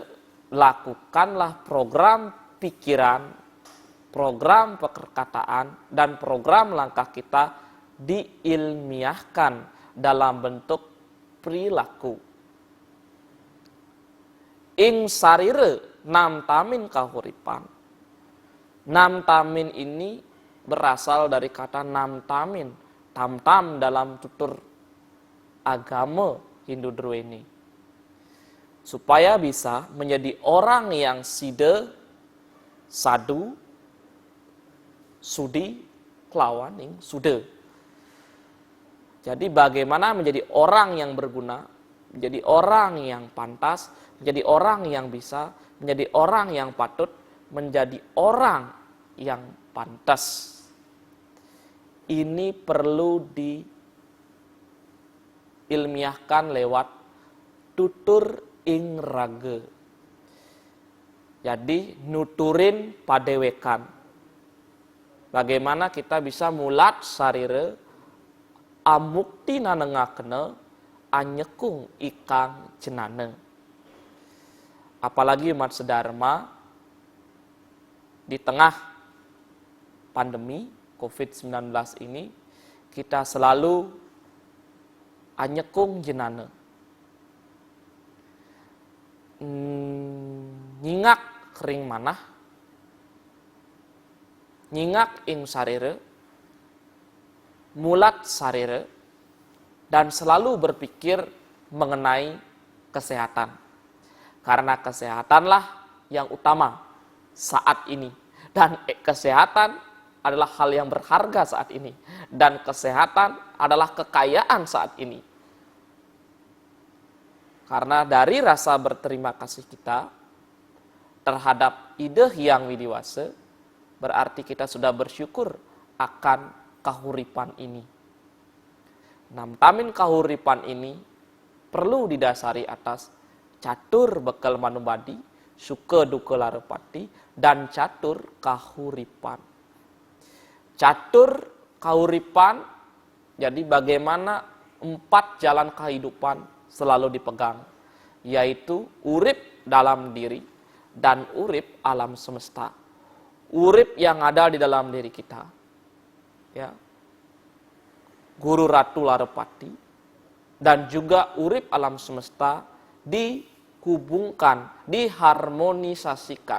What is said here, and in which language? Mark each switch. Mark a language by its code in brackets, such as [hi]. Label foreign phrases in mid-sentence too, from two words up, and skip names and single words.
[id] Lakukanlah program pikiran, program perkataan, dan program langkah kita diilmiahkan dalam bentuk perilaku. [ban] Ing sarire nam tamin kahuripan. [id] Nam tamin ini berasal dari kata nam tamin, tam-tam dalam tutur agama Hindu Drweni. Supaya bisa menjadi orang yang side, sadu, sudi, klawaning, sude. Jadi bagaimana menjadi orang yang berguna? menjadi orang yang pantas, menjadi orang yang bisa, menjadi orang yang patut, menjadi orang yang pantas. Ini perlu diilmiahkan lewat tutur [ban] ing rage. [id] Jadi [ban] nuturin padewekan. [id] Bagaimana kita bisa [ban] mulat sarire amukti nanengakene anyekung ikang jenane. [id] Apalagi umat sedharma di tengah pandemi COVID-19 ini, kita selalu [ban] anyekung jenane. Nyingak kering manah, nyingak ing sarire, mulat sarire, [id] dan selalu berpikir mengenai kesehatan. Karena kesehatanlah yang utama saat ini. Dan kesehatan adalah hal yang berharga saat ini. Dan kesehatan adalah kekayaan saat ini. Karena dari rasa berterima kasih kita terhadap ide Hyang Widiwase, berarti kita sudah bersyukur akan kahuripan ini. Namtamin kahuripan ini perlu didasari atas catur bekal manubadi, suka duka larepati, dan catur kahuripan. Catur kahuripan, jadi bagaimana 4 jalan kehidupan selalu dipegang, yaitu urip dalam diri dan urip alam semesta. Urip yang ada di dalam diri kita, ya, Guru Ratu Larepati, dan juga urip alam semesta dihubungkan, diharmonisasikan.